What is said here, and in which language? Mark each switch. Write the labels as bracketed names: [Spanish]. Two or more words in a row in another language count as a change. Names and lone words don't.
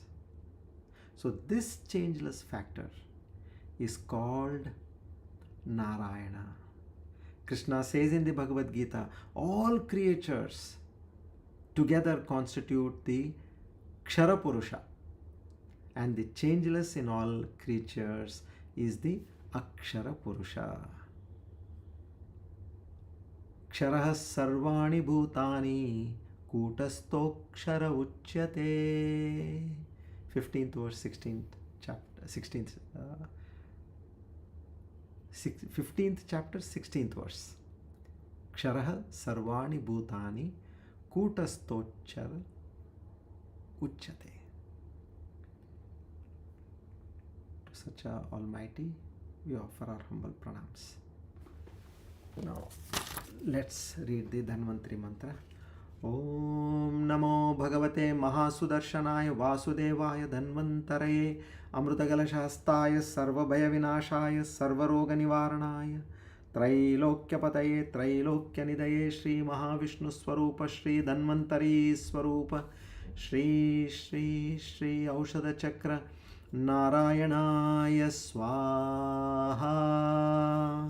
[English] So this changeless factor is called Narayana. Krishna says in the Bhagavad Gita, all creatures together constitute the Kshara Purusha, and the changeless in all creatures is the Akshara Purusha. [Sanskrit] क्षरः सर्वाणि भूतानि कूटस्थोऽक्षर उच्यते. [English] 15th verse, 16th chapter, 15th chapter, 16th verse. [Sanskrit] क्षरः सर्वाणि भूतानि कूटस्थोऽक्षर उच्यते. [English] To such a Almighty we offer our humble pranams. Now let's read the Dhanvantari mantra. [Sanskrit] ओम् नमो भगवते महासुदर्शनाय वासुदेवाय धन्वन्तरये अमृतकलशहस्ताय सर्वभय विनाशाय सर्वरोग निवारणाय त्रैलोक्यपतये त्रैलोक्यनिधये श्री महाविष्णु स्वरूप श्री धन्वन्तरि स्वरूप श्री श्री श्री औषध चक्र नारायणाय स्वाहा.